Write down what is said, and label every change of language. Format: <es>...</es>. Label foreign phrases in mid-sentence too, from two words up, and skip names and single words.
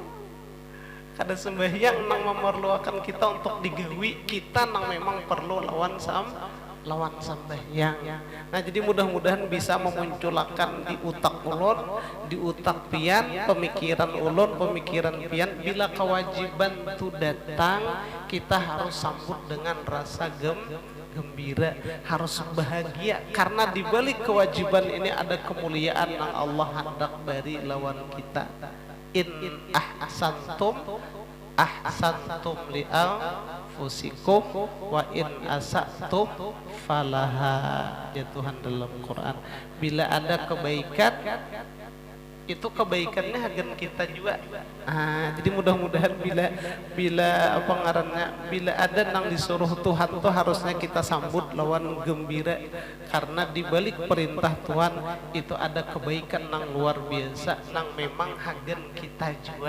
<bjn>Kada sembahyang nang memerlukan kita untuk digawi, kita nang memang perlu lawan sembahyang. Nah jadi mudah-mudahan bisa memunculkan di utak ulun, di utak pian, pemikiran ulun, pemikiran pian,</bjn> <id>bila kewajiban itu datang kita harus sambut dengan rasa gembira, harus bahagia, karena di balik kewajiban ini ada kemuliaan yang Allah hendak beri lawan kita.</id> <ar>In ahsantum li anfusikum wa in asatum falaha,</ar> <id>ya Tuhan dalam Quran.</id> <bjn>Bila ada kebaikan itu kebaikannya hagan kita juga. Jadi mudah-mudahan bila apa ngarannya, bila ada nang disuruh Tuhan tuh harusnya kita sambut lawan gembira, karena di balik perintah Tuhan itu ada kebaikan nang luar biasa nang memang hagan kita juga.</bjn>